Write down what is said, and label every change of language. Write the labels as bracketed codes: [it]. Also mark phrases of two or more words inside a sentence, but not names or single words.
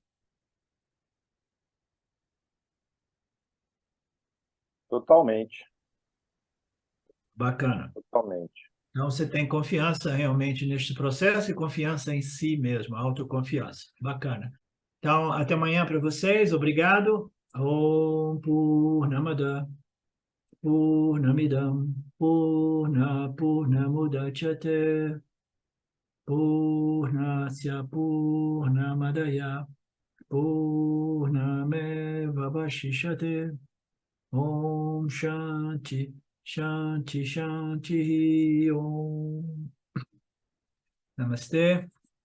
[pt] Totalmente, Bacana. totalmente. Então, você tem confiança realmente neste processo e confiança em si mesmo, autoconfiança. Bacana. Então, até amanhã para vocês. Obrigado. [sa] Om Purnamada Purnamidam Purnamudachyate Purnasya Purnamadaya Purnamevavashishate Om Shanti Shanti Shanti Om Namastê.